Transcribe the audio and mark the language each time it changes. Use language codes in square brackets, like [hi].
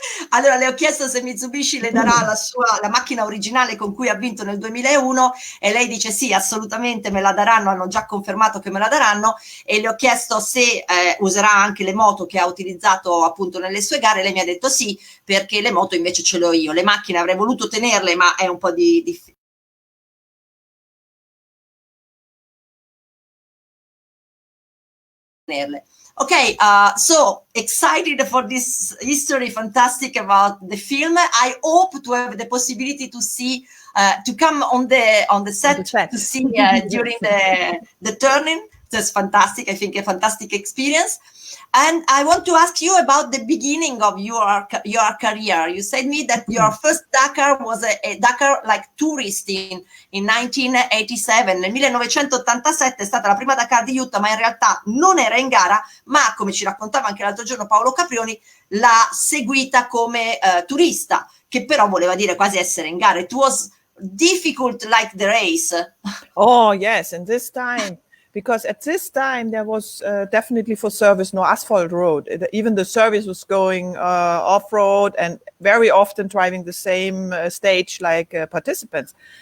[it] Allora le ho chiesto se Mitsubishi le darà la macchina originale con cui ha vinto nel 2001, e lei dice sì, assolutamente me la daranno, hanno già confermato che me la daranno, e le ho chiesto se userà anche le moto che ha utilizzato appunto nelle sue gare, e lei mi ha detto sì, perché le moto invece ce l'ho io, le macchine avrei voluto tenerle ma è un po' di tenerle. [en] Okay, so excited for this history, fantastic about the film. I hope to have the possibility to see, to come on the set to see during the turning. That's fantastic. I think a fantastic experience. And I want to ask you about the beginning of your career. You said me that your first Dakar was a Dakar like tourist in 1987. [it] Nel 1987 è stata la prima Dakar di Jutta, ma in realtà non era in gara, ma come ci raccontava anche l'altro giorno Paolo Caprioni, l'ha seguita come turista, che però voleva dire quasi essere in gara. [en] It was difficult like the race. Oh, yes. And this time, because at this time there was definitely for service no asphalt road. Even the service was going off-road and very often driving the same stage like participants.